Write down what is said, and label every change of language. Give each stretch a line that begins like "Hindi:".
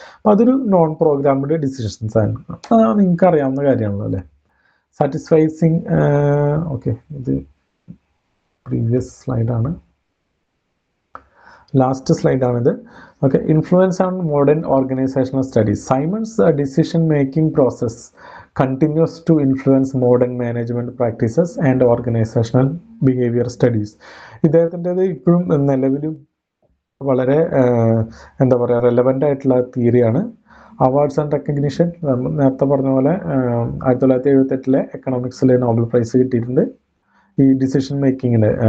Malayalam: അപ്പം അതൊരു non programmed decisions ആണ്. നിങ്ങൾക്ക് അറിയാവുന്ന കാര്യമാണല്ലോ അല്ലേ. സാറ്റിസ്ഫൈസിങ്. ഓക്കെ, ഇത് previous സ്ലൈഡാണ്, last സ്ലൈഡാണിത്.
English: Okay, influence on modern organizational studies. Simon's decision making process continues to influence modern management practices and organizational behavior studies.
Malayalam: ഇദ്ദേഹത്തിൻ്റെത് ഇപ്പോഴും നിലവിലും വളരെ എന്താ പറയുക റെലവൻ്റ് ആയിട്ടുള്ള തിയറിയാണ്.
English: awards and recognition
Malayalam: നേരത്തെ പറഞ്ഞ പോലെ 1978 എക്കണോമിക്സിൽ നോബൽ പ്രൈസ് കിട്ടിയിട്ടുണ്ട് ഈ ഡിസിഷൻ മേക്കിങ്ങിൽ.